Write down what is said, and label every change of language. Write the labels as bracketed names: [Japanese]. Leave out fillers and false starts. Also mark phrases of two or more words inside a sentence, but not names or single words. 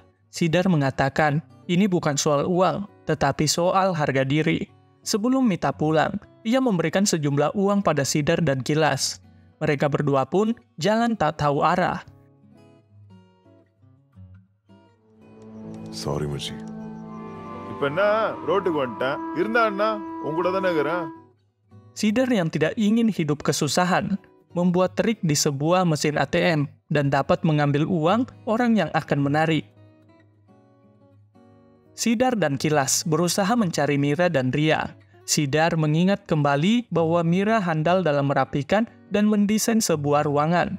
[Indonesian] Sidar mengatakan, ini bukan soal uang, tetapi soal harga diri. Sebelum Mita pulang, ia memberikan sejumlah uang pada Sidar dan Kilas. Mereka berdua pun jalan tak tahu arah. [English] Sorry, Maji. [Tamil] இப்ப என்ன ரோட்டுக்கு வந்துட்டேன். இருந்தா அண்ணா உங்களோட தானே இருக்கிறேன். [Indonesian] Sidar yang tidak ingin hidup kesusahan, membuat trik di sebuah mesin ATM dan dapat mengambil uang orang yang akan menarik. Sidar dan Kilas berusaha mencari Mira dan Ria. Sidar mengingat kembali bahwa Mira handal dalam merapikan dan mendesain sebuah ruangan.